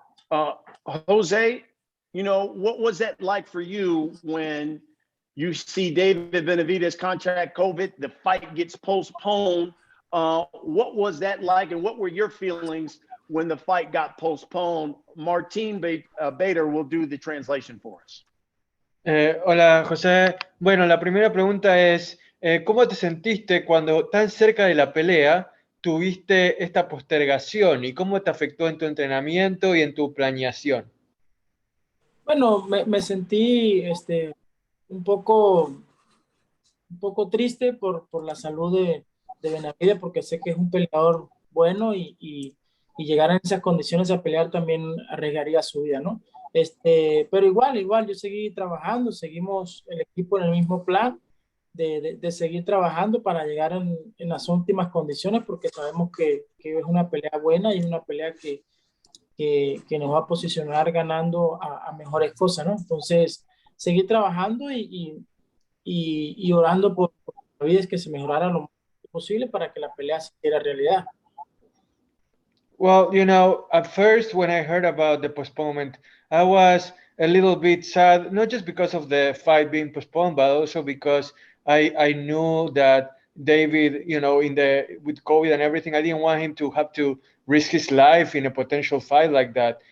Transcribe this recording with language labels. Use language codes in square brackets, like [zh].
[en] Jose, you know, what was that like for you when you see David Benavidez contract COVID, the fight gets postponed? What was that like, and what were your feelings when the fight got postponed? Martin Bader will do the translation for us. [es] Hola, José. Bueno, la primera pregunta es, ¿cómo te sentiste cuando tan cerca de la pelea tuviste esta postergación y cómo te afectó en tu entrenamiento y en tu planeación? Bueno, me sentí un poco triste por la salud de Benavidez, porque sé que es un peleador bueno y llegar en esas condiciones a pelear también arriesgaría su vida, ¿no? Pero igual, yo seguí trabajando, seguimos el equipo en el mismo plan de seguir trabajando para llegar en las últimas condiciones, porque sabemos que es una pelea buena y una pelea que nos va a posicionar ganando a mejores cosas, ¿no? Entonces, seguir trabajando y orando por la vida, es que se mejorara lo más posible para que la pelea se hiciera realidad. [en] Well, you know, at first when I heard about the postponement, I was a little bit sad, not just because of the fight being postponed, but also because I knew that David, you know, with COVID and everything, I didn't want him to have to risk his life in a potential fight like that.